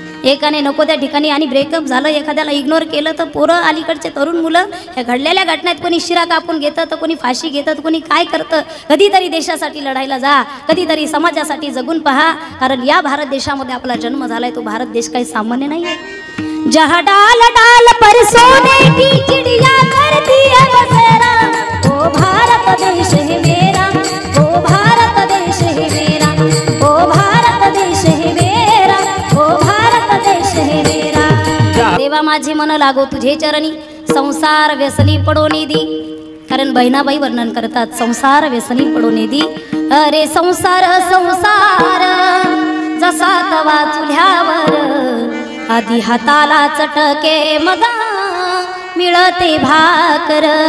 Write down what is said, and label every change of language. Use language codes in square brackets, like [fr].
[mr] एकाने नको त्या ठिकाणी आणि ब्रेकअप झालं, एखाद्याला इग्नोर केलं तर पोरं अलीकडचे तरुण मुलं ह्या घडलेल्या घटनेत कोणी शिरा कापून घेतं तर कोणी फाशी घेतं तर कोणी काय करतं. कधीतरी देशासाठी लढायला जा, कधीतरी समाजासाठी जगून पहा. कारण या भारत देशामध्ये आपला जन्म झालाय. तो भारत देश काही सामान्य नाही आहे. [hi] जहाँ डाल डाल पर सोने की चिड़िया करती है बसेरा, ओ भारत देश है मेरा, ओ भारत देश है मेरा, ओ भारत देश है मेरा, ओ भारत देश है मेरा. [mr] देवा माझे मन लागो तुझे चरणी, संसार व्यसनी पडोनी दी. कारण बहिणाबाई वर्णन करतात संसार व्यसनी पडोनी दी. अरे संसार संसार जसा तवा चुल्यावर, आधी हाताला चटके मग मिळते भाकर.